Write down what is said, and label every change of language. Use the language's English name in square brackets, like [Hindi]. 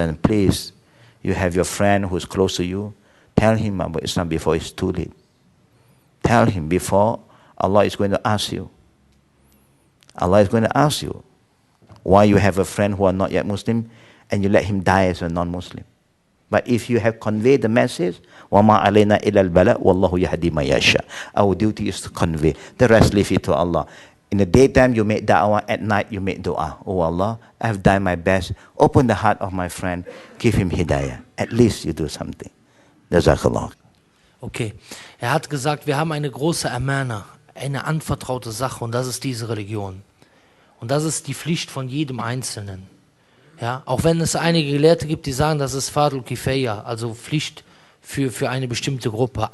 [English] And please, you have your friend who's close to you, tell him about Islam before it's too late. Tell him before Allah is going to ask you. Allah is going to ask you why you have a friend who are not yet Muslim and you let him die as a non-Muslim. But if you have conveyed the message, [Arabic] وَمَا عَلَيْنَا إِلَى الْبَلَاءُ وَاللَّهُ يَهْدِي مَن يَشَاءُ. [English] Our duty is to convey. The rest leave it to Allah. In the daytime, you make da'wah. At night, you make dua. Oh Allah, I have done my best. Open the heart of my friend. Give him hidayah. At least you do something. Jazakallah. Okay. [German] Hat gesagt, wir haben eine große Amana, eine anvertraute Sache, und das ist diese Religion. Und das ist die Pflicht von jedem Einzelnen. Ja, auch wenn es einige Gelehrte gibt, die sagen, das ist Fardul Kifaya, also Pflicht für eine bestimmte Gruppe.